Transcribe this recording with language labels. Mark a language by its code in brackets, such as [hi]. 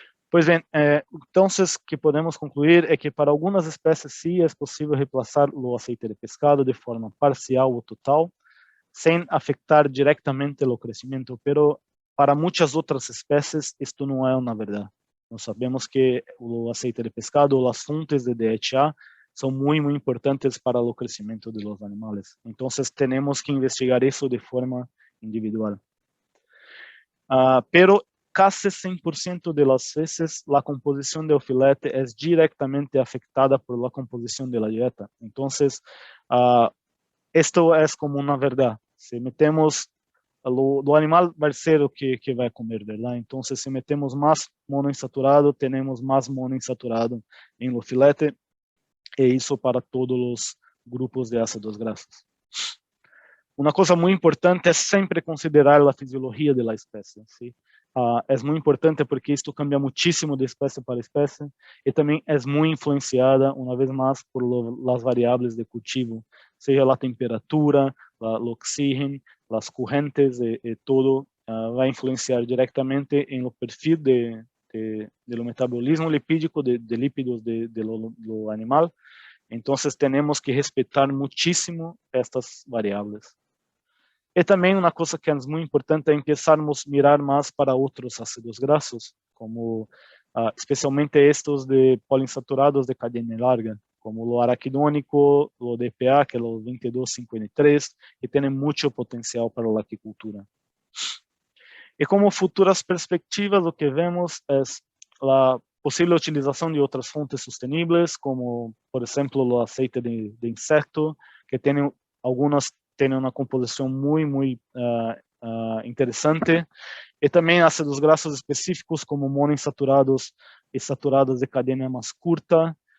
[pt] Pois bem, então, o que podemos concluir é que para algumas espécies, sim, é possível reemplaçar o aceite de pescado de forma parcial ou total, sem afetar diretamente o crescimento, pero para muitas outras espécies, isto não é uma verdade. Nós sabemos que o aceite de pescado ou as fontes de DHA são muito importantes para o crescimento dos animais. Então, temos que investigar isso de forma individual. [es] Pero casi 100% de las veces la composición del filete es directamente afectada por la composición de la dieta. Entonces, esto es como una verdad. Si metemos, lo animal va a ser lo que va a comer, ¿verdad? Entonces, si metemos más monoinsaturado, tenemos más monoinsaturado en lo filete, e eso para todos los grupos de ácidos grasos. [pt] Uma coisa muito importante é sempre considerar a fisiologia da espécie. ¿Sí? É muito importante porque isto cambia muitíssimo de espécie para espécie e também é muito influenciada, uma vez mais, por as variáveis de cultivo, seja a temperatura, o oxígeno, as correntes e todo vai influenciar diretamente no perfil do metabolismo lipídico de lípidos do animal. Então, temos que respeitar muitíssimo estas variáveis. E também uma coisa que é muito importante é começarmos a mirar mais para outros ácidos grasos, como especialmente estes de poliinsaturados de cadeia larga, [es] como lo araquidónico, lo de EPA, que es lo 2253, que tienen mucho potencial para la aquicultura. Y como futuras perspectivas, lo que vemos es la posible utilización de otras fuentes sostenibles, como por ejemplo el aceite de insecto, que algunas tienen una composición muy interesante, y también ácidos grasos específicos como monoinsaturados y saturados de cadena más corta.